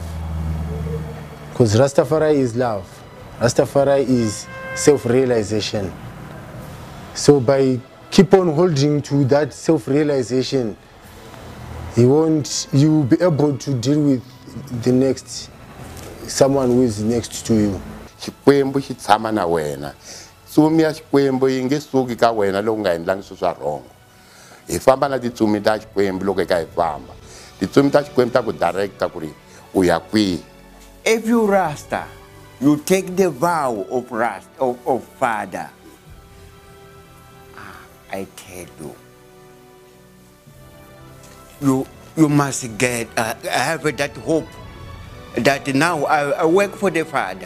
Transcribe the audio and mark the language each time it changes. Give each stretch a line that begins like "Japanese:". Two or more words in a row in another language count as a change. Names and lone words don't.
English: Because Rastafari is love. Rastafari is self-realization. So by keep on holding to that self-realization, you will be able to deal with the next, someone who is next to you.
Tsonga: Xikwembu xi tshama na wena. Tsumi ya Xikwembu yi nge suki ka wena loko nga endlangi swilo swa wrong. Hi famba na titsumi ta Xikwembu loko eka hi famba. Titsumi ta Xikwembu ta ku directa ku ri u ya kwihi.
English: If you Rasta, you take the vow of Father. I tell you must get have that hope that now I work for the Father.